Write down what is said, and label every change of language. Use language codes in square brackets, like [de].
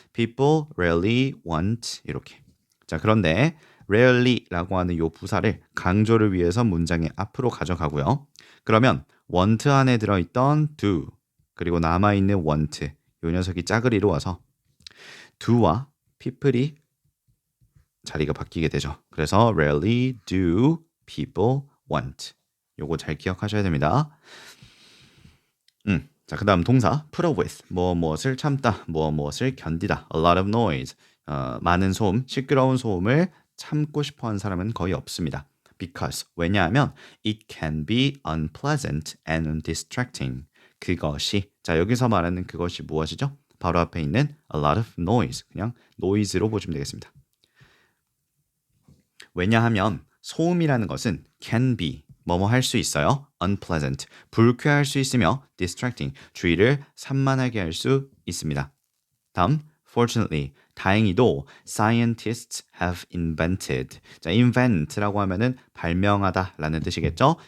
[en] People rarely want [ko] 이렇게. 자, 그런데 rarely라고 하는 이 부사를 강조를 위해서 문장의 앞으로 가져가고요. 그러면 want 안에 들어있던 do, 그리고 남아있는 want, 요 녀석이 짝을 이루어서 do와 people이 자리가 바뀌게 되죠. 그래서 [en] rarely do people want. [ko] 요거 잘 기억하셔야 됩니다. 자, 그 다음 동사 [en] put up with, [ko] 무엇을 참다, 무엇을 견디다. [en] A lot of noise, [ko] 많은 소음, 시끄러운 소음을 참고 싶어하는 사람은 거의 없습니다. [en] Because, [ko] 왜냐하면 [en] it can be unpleasant and distracting. [ko] 그것이, 자, 여기서 말하는 그것이 무엇이죠? 바로 앞에 있는 [en] a lot of noise, [ko] 그냥 noise로 보시면 되겠습니다. 왜냐하면 소음이라는 것은 can be, 뭐뭐 할 수 있어요. unpleasant, 불쾌할 수 있으며 distracting, 주의를 산만하게 할 수 있습니다. [en] 다음, fortunately, [ko] 다행히도 [en] scientists have invented. [ko] 자, invent라고 하면은 발명하다 라는 뜻이겠죠.